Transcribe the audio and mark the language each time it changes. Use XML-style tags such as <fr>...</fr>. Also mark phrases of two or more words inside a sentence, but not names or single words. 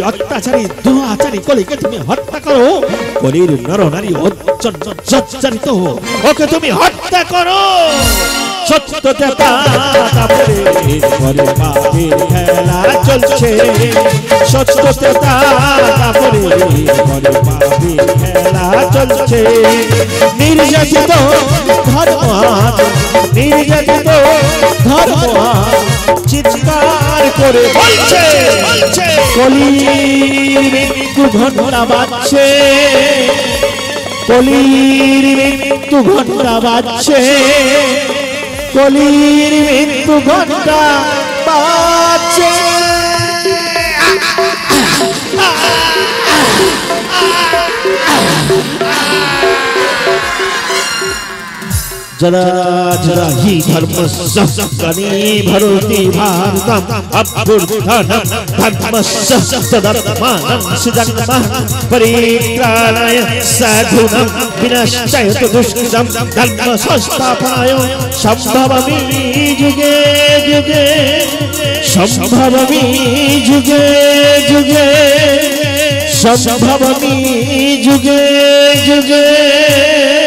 <bn>অত্যাচারী দুরাচারী কলিকে তুমি হত্যা করো কলির নরনারী জর্জরিত ওকে তুমি হত্যা করো সত্যতা তারপরে ঘরে পাপের খেলা চলছে সত্যতা তারপরে ঘরে পাপের খেলা চলছে নির্যাতিত ধর্ম নির্যাতিত ধর্ম চিৎকার করে বলছে কলির মৃত্যু ঘন্টা বাজছে কলির মৃত্যু ঘন্টা বাজছে কলির মৃত্যু ঘন্টা বাজছে</bn> <sa>जरा जरा ही धर्मस्य ग्लानिर्भवति भारतं अभ्युत्थानं धर्मस्य तदात्मानं सृजाम्यहं परित्राणाय साधूनां विनाशाय च दुष्कृतां धर्म संस्थापनाय सम्भवामि युगे युगे सम्भवामि युगे युगे सम्भवामि युगे युगे</sa>